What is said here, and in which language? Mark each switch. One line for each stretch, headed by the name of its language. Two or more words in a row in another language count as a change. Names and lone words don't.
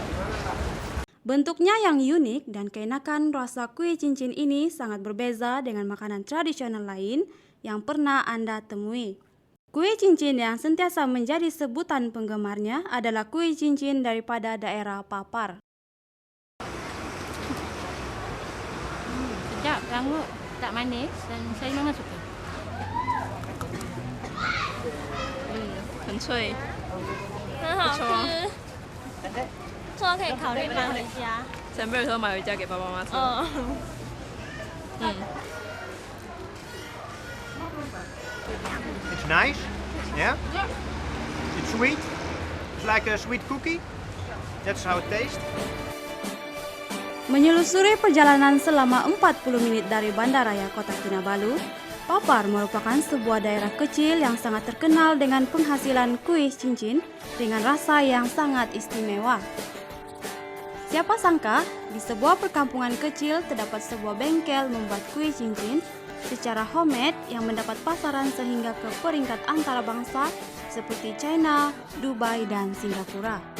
Malay: Bentuknya yang unik dan keenakan rasa kuih cincin ini sangat berbeza dengan makanan tradisional lain yang pernah Anda temui. Kuih cincin yang sentiasa menjadi sebutan penggemarnya adalah kuih cincin daripada daerah Papar. Sedap, rangup, tak manis dan saya memang suka.
Chinese: 很脆，很好不错啊吃，之后可以考虑买回家。前辈有时候买回家给爸爸妈妈吃。
English: It's nice, yeah. It's sweet. It's like a sweet cookie. That's how it tastes.
Malay: Menyelusuri perjalanan selama 40 menit dari Bandaraya Kota Kinabalu, Papar merupakan sebuah daerah kecil yang sangat terkenal dengan penghasilan kuih cincin dengan rasa yang sangat istimewa. Siapa sangka di sebuah perkampungan kecil terdapat sebuah bengkel membuat kuih cincin secara homemade yang mendapat pasaran sehingga ke peringkat antarabangsa seperti China, Dubai, dan Singapura.